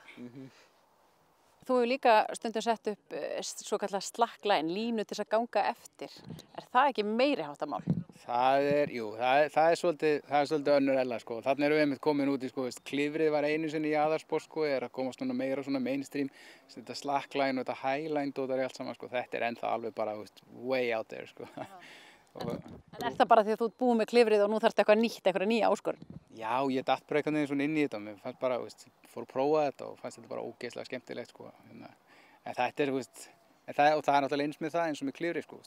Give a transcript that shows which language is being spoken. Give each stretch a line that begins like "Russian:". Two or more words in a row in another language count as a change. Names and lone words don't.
Icelandic: Þú hefur líka stundum sett upp svo kallar slackline, línu til þess að ganga eftir. Er það ekki meiri háttamál? Það er svolítið önnur ella, sko. Þannig erum við einmitt komin út í, sko, klifrið var einu sinni í aðalsport, sko, er að koma svona meira svona mainstream. Þetta slackline og þetta highline dótar í allt saman, sko. Þetta er ennþá alveg bara,
English: way out there,
Icelandic: sko. En er það bara því að þú ert búið með klifrið og nú þarftu eitthvað nýtt, eitthvað nýja áskorun? Já, ég datt bara eitthvað svona inn í þetta og mér fannst bara, fór að prófa þetta og fannst þetta bara ógeðslega skemmtilegt, sko. En þetta er, og það er náttúrulega eins með það eins og með klifrið, sko.